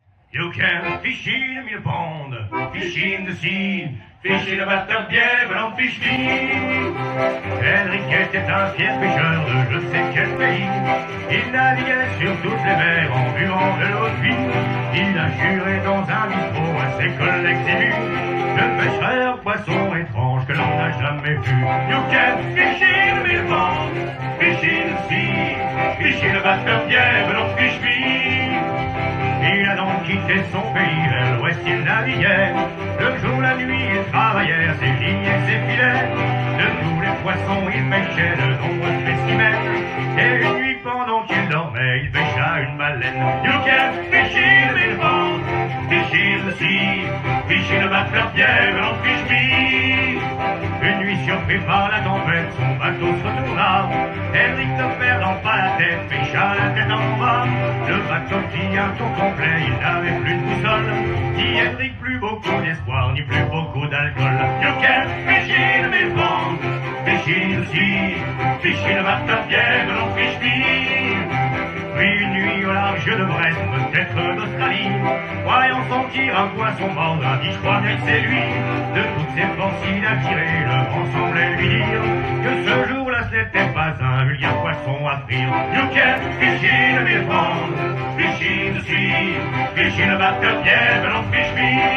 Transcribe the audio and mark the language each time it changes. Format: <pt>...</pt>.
<en>You can fish in the pond, fish in the sea, fish in the bathtub, but don't fish me.</en> <fr>Henriquet est un fier pêcheur de je sais quel pays. Il naviguait sur toutes les mers en buvant de l'eau de vie. Il a juré dans un bistrot à ses collègues émus de pêcherait un poisson étrange que l'on n'a jamais vu.</fr> <en>You can fish in the pond, fish in the sea, fish in the bathtub, but don't fish me.</en> <fr>Il a donc quitté son pays, vers l'ouest il naviguait. Le jour, la nuit, il travaillait à ses lignes et ses filets. De tous les poissons, il pêchait de nombreux spécimens. Et une nuit, pendant qu'il dormait, il pêcha une baleine.</fr> <en>You can fish in the pond, fish in the sea, fish in the bathtub, but don't fish me.</en> <fr>Une nuit, surpris par la tempête, son bateau se retourna. Henrik, ne perdant pas la tête, pêcha la tête en bas. Le bateau fit un tour complet, il n'avait plus de boussole. Ni Henrik, plus beaucoup d'espoir, ni plus beaucoup d'alcool.</fr> <en>You can fish in the pond, fish in the sea, fish in the bathtub, but don't fish me.</en> <fr>Puis une nuit au large de Brest, peut-être d'Australie, voyant sentir un poisson mordre, a dit je crois bien que c'est lui. De toutes ses forces il a tiré, le vent semblait lui dire que ce jour-là ce n'était pas un vulgaire poisson à frire.</fr> <en>You can fish in the pond, fish in the sea, fish in the bathtub, but don't fish me.</en>